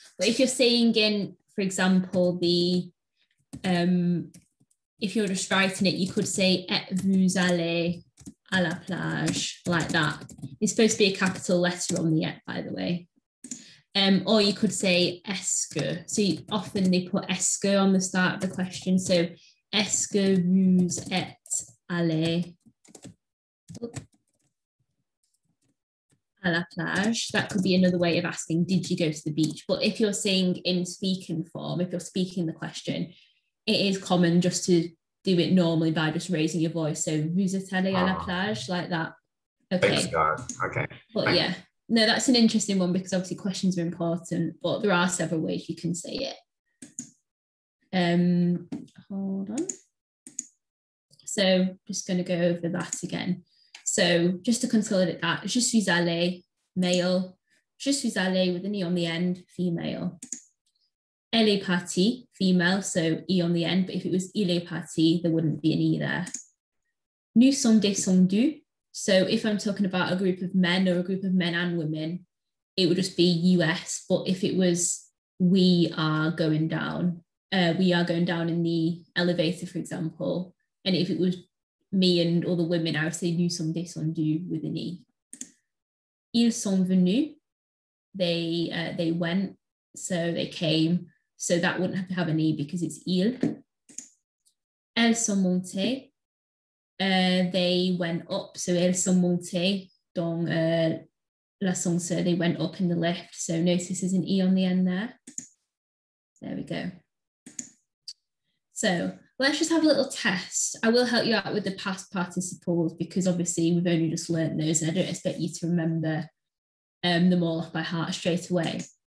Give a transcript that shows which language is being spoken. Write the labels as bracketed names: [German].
[English] But if you're saying in, for example, if you're just writing it, you could say, [French] êtes-vous allé à la plage, [English] like that. It's supposed to be a capital letter on the et, by the way. Or you could say est-ce que. So often they put est-ce que on the start of the question. [French] So est-ce que vous êtes allé à la plage? [English] That could be another way of asking, did you go to the beach? But if you're saying in speaking form, if you're speaking the question, it is common just to do it normally by just raising your voice. [French] So vous êtes allé à la plage, [English] like that. Okay. Thanks, God. Okay. But yeah, no, that's an interesting one because obviously questions are important, but there are several ways you can say it. Hold on. So just going to go over that again. So just to consolidate that, [French] je suis allé, [English] male, je suis allé with an e on the end, female. [French] Elle est partie, [English] female, so e on the end, but if it was [French] il est parti, [English] there wouldn't be an e there. [French] Nous sommes descendus. [English] So if I'm talking about a group of men or a group of men and women, it would just be US. But if it was we are going down in the elevator, for example, and if it was me and other women, I would say [French] nous sommes descendus [English] with an e. [French] Ils sont venus. [English] They went, so they came. So that wouldn't have an e because it's ils. [French] Elles sont montées. [English] They went up, so [French] elles sont montées dans l'ascenseur. [English] They went up in the lift. So notice there's an e on the end there. There we go. So let's just have a little test. I will help you out with the past participles because obviously we've only just learned those and I don't expect you to remember them all off by heart straight away.